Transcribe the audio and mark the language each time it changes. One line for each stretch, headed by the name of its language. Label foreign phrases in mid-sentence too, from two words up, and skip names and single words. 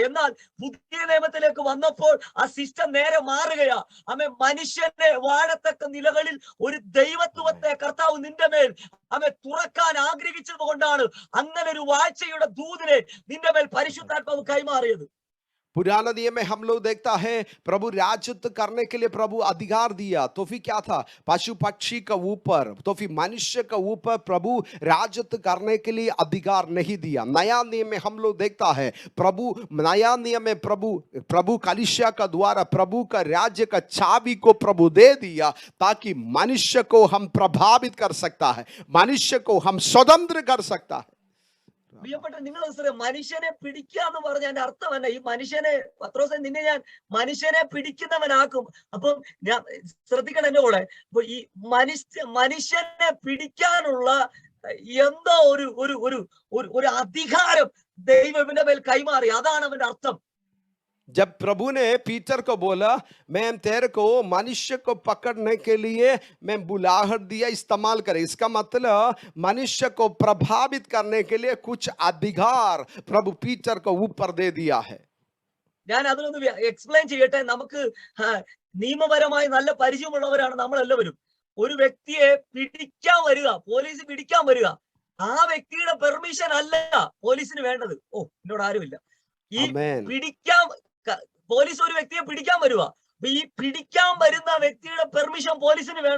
Malayalam: എന്നാൽ പുതിയ നിയമത്തിലേക്ക് വന്നപ്പോൾ ആ സിസ്റ്റം നേരെ മാറുകയാ. മനുഷ്യനെ വാഴത്തക്ക നിലകളിൽ ഒരു ദൈവത്വത്തെ കർത്താവ് നിന്റെ മേൽ തുറക്കാൻ ആഗ്രഹിച്ചത് കൊണ്ടാണ് അങ്ങനെ ഒരു വാഴ്ചയുടെ ദൂതിനെ നിന്റെ മേൽ പരിശുദ്ധാത്മാവ് കൈമാറിയത്.
Hindi: पुराना नियम में हम लोग देखता है प्रभु राजत्व करने के लिए प्रभु अधिकार दिया, तो फिर क्या था, पशु पक्षी का ऊपर, तो फिर मनुष्य का ऊपर प्रभु राजत्व करने के लिए अधिकार नहीं दिया। नया नियम में हम लोग देखता है प्रभु, नया नियम में प्रभु कलीसिया का द्वारा प्रभु का राज्य का चाबी को प्रभु दे दिया, ताकि मनुष्य को हम प्रभावित कर सकता है, मनुष्य को हम स्वतंत्र कर सकता है।
Malayalam: പ്രിയപ്പെട്ട നിങ്ങൾ മനുഷ്യനെ പിടിക്കുക എന്ന് പറഞ്ഞതിന്റെ അർത്ഥം തന്നെ, ഈ മനുഷ്യനെ, പത്രോസേ നിന്നെ ഞാൻ മനുഷ്യനെ പിടിക്കുന്നവനാക്കും. അപ്പം ഞാൻ ശ്രദ്ധിക്കണം എന്റെ കൂടെ, അപ്പൊ ഈ മനുഷ്യനെ പിടിക്കാനുള്ള എന്തോ ഒരു അധികാരം ദൈവം ഇവന്റെ മേൽ കൈമാറി, അതാണ് അവന്റെ അർത്ഥം.
Hindi: जब प्रभु ने पीटर को बोला मैं तेरे को मनुष्य को पकड़ने के लिए मैं बुलाहट दिया, इस्तेमाल करे, इसका मतलब मनुष्य को प्रभावित करने के लिए कुछ अधिकार प्रभु पीटर को ऊपर दे दिया है।
Malayalam: ഞാൻ അതിനൊന്ന് എക്സ്പ്ലെയിൻ ചെയ്യട്ടെ. നമുക്ക് നിയമപരമായി നല്ല പരിചയമുള്ളവരാണ് നമ്മളെല്ലാവരും. ഒരു വ്യക്തിയെ പിടിക്കാൻ വരിക, പോലീസ് പിടിക്കാൻ വരിക, ആ വ്യക്തിയുടെ പെർമിഷൻ അല്ല പോലീസിന് വേണ്ടത്. ഓ, എന്നോട് ആരുമില്ല. ഈ പോലീസ് ഒരു വ്യക്തിയെ പിടിക്കാൻ വരുക, ഈ പിടിക്കാൻ വരുന്ന വ്യക്തിയുടെ പെർമിഷൻ പോലീസിന് വേണ്ട.